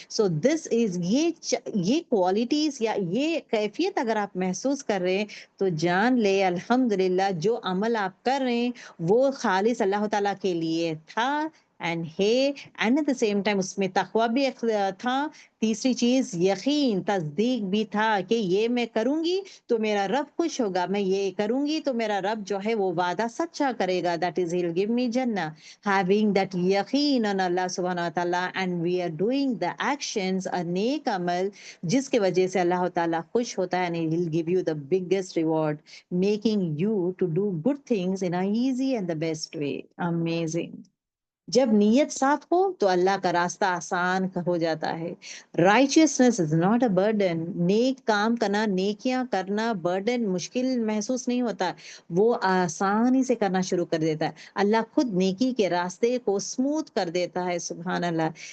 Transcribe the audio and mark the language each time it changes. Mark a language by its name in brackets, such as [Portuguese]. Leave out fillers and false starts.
[Urdu] سو دس از یہ کوالٹیز یا یہ کیفیت اگر آپ محسوس کر رہے ہیں تو جان لے الحمدللہ جو عمل آپ کر رہے ہیں وہ خالص اللہ تعالیٰ کے لیے تھا اینڈ ہے، [English] and at the same time [Urdu] اس میں تقوی بھی تھا. تیسری چیز یقین تصدیق بھی تھا کہ یہ میں کروں گی تو میرا رب خوش ہوگا، میں یہ کروں گی تو میرا رب جو ہے وہ وعدہ سچا کرے گا، that is [English] he'll give me [Urdu] جنہ. [English] having that یقین on Allah سبحانہ وتعالیٰ and we are doing the actions [Urdu] نیک عمل جس کی وجہ سے اللہ تعالیٰ خوش ہوتا ہے [English] and he'll give you the biggest reward making you to do good things in a easy and the best way. Amazing. [Urdu] جب نیت صاف ہو تو اللہ کا راستہ آسان ہو جاتا ہے. [English] righteousness is not a burden. [Urdu] نیک کام کرنا، نیکیاں کرنا برڈن مشکل محسوس نہیں ہوتا، وہ آسانی سے کرنا شروع کر دیتا ہے. اللہ خود نیکی کے راستے کو اسموتھ کر دیتا ہے. سبحان اللہ.